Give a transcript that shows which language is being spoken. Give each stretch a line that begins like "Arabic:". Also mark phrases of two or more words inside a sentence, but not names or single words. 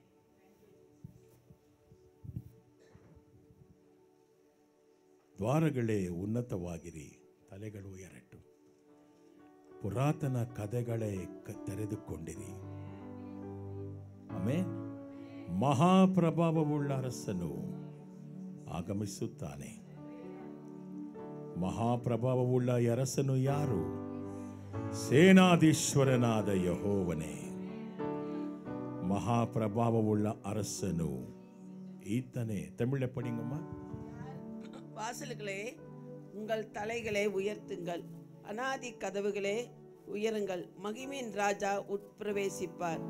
Kannada: ದ್ವಾರಗಳೇ ಉನ್ನತವಾಗಿರಿ, ತಲೆಗಳು ಎರಟು, ಪುರಾತನ ಕದಗಳೇ ತೆರೆದುಕೊಂಡಿರಿ. ಆಮೆನ್. ಮಹಾಪ್ರಭಾವವುಳ್ಳ ಅರಸನು ಆಗಮಿಸುತ್ತಾನೆ. ಮಹಾಪ್ರಭಾವವುಳ್ಳ ಅರಸನು ಯಾರು? ಸೇನಾಧೀಶ್ವರನಾದ ಯೆಹೋವನೇ. ಮಹಾಪ್ರಭಾವವುಳ್ಳ ಅರಸನು ಈತನೇ.
Tamil: தமிழ படிங்கம்மா. வாசல்களே உங்கள் தலைகளை உயர்த்துங்கள், அநாதி கதவுகளே உயருங்கள், மகிமையின் ராஜா உட்பிரவேசிப்பார்.